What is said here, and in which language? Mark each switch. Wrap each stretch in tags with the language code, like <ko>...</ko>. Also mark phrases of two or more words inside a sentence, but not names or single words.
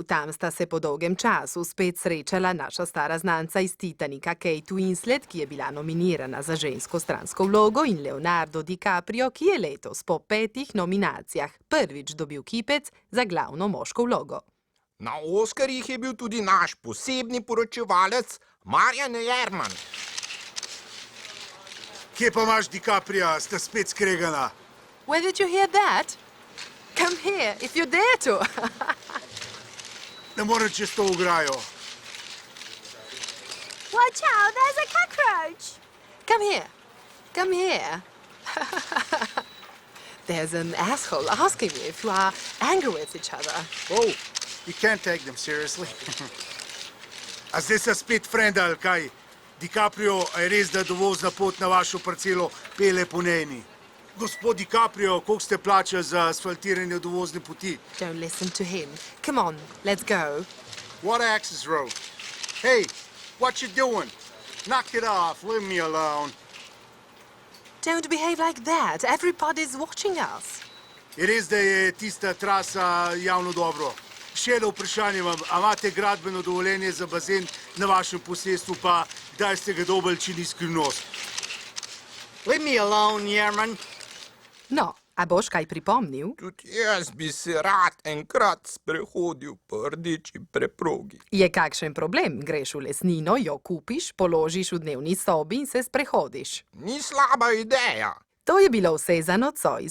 <sl>Tam sta se po dolgem času spet srečala naša stara znanca iz Titanika Kate Winslet, ki je bila nominirana za žensko stransko vlogo, in Leonardo DiCaprio, ki je letos po 5 nominacijah prvič dobil kipec za glavno moško vlogo. Na Oskarjih je bil tudi naš posebni poročevalec Marjan Jerman. Kje pa imaš DiCaprija, sta spet skregana?</sl> <en>Where did you hear that? Come here, if you dare to.</en> <sl>Ne morem čez to ograjo.</sl> <en>Watch out, there's a cockroach. Come here. Come here. There's an asshole asking me if you are angry with each other. Oh, you can't take them seriously.</en> <sl>A zdaj sta spet frenda, ali kaj? DiCaprio, a je res, da dovozna pot na vašo parcelo pele po nejni? Gospod DiCaprio, koliko ste plačali za asfaltiranje dovozne poti?</sl> <en>Don't listen to him. Come on, let's go. What access road? Hey, what you doing? Knock it off, leave me alone. Don't behave like that. Everybody's watching us.</en> <sl>Je res, da je tista trasa javno dobro? Še eno vprašanje vam, a imate gradbeno dovoljenje za bazen na vašem posestvu, pa kdaj ste ga dobili, če ni skrivnost?</sl> <en>Leave me alone, Jerman.</en> <sl>No, a boš kaj pripomnil? Tudi jaz bi se rad enkrat sprehodil po rdeči preprogi. Je kakšen problem? Greš v lesnino, jo kupiš, položiš v dnevni sobi in se sprehodiš. Ni slaba ideja. To je bilo vse za nocoj.</sl>